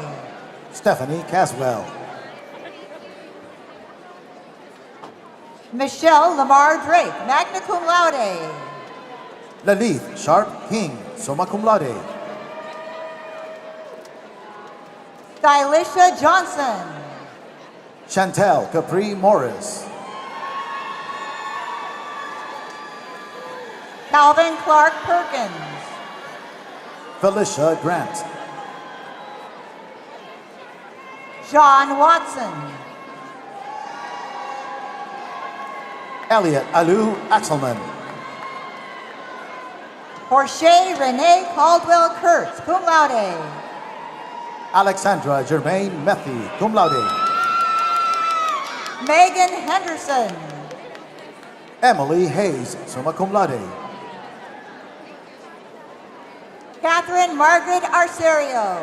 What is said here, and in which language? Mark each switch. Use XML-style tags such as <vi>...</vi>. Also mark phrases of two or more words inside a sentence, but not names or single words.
<en>Stephanie Caswell. Michelle Lamar Drake,</en> <la>magna cum laude.</la> <en>Lalith Sharp King,</en> <la>summa cum laude.</la> <en>Stylisha Johnson. Chantel Capri Morris. Calvin Clark Perkins. Felicia Grant. John Watson. Elliot Alu Axelman. Jorge Renee Caldwell Kurtz,</en> <la>cum laude.</la> <en>Alexandra Germaine Methy, cum laude. Megan Henderson. Emily Hayes,</en> <la>summa cum laude.</la> <en>Catherine Margaret Arcerio.</en>